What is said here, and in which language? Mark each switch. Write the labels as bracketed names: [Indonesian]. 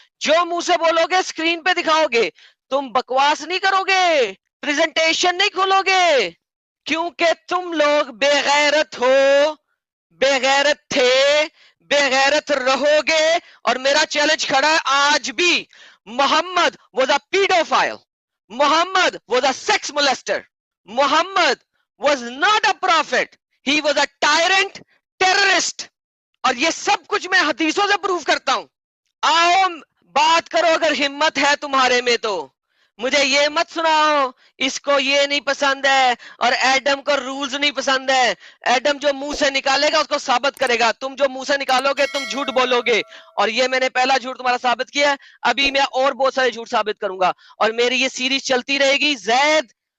[Urdu] جو منہ سے بولو گے اسکرین پہ دکھاؤ گے. تم بکواس نہیں کرو گے، پریزنٹیشن نہیں کھولو گے، کیونکہ تم لوگ بے غیرت ہو، بے غیرت تھے، بے غیرت رہو گے. اور میرا چیلنج کھڑا ہے آج بھی. [English] Muhammad was a pedophile. Muhammad was a sex molester. Muhammad was not a prophet. He was a tyrant, terrorist. [Urdu] اور یہ سب کچھ میں حدیثوں سے پروف کرتا ہوں. آؤ بات کرو اگر ہمت ہے تمہارے میں تو. مجھے یہ مت سناؤ اس کو یہ نہیں پسند ہے اور ایڈم کو رولز نہیں پسند ہے. ایڈم جو منہ سے نکالے گا اس کو ثابت کرے گا. تم جو منہ سے نکالو گے تم جھوٹ بولو گے، اور یہ میں نے پہلا جھوٹ تمہارا ثابت کیا ہے. ابھی میں اور بہت سارے جھوٹ ثابت کروں گا اور میری یہ سیریز چلتی رہے گی. زید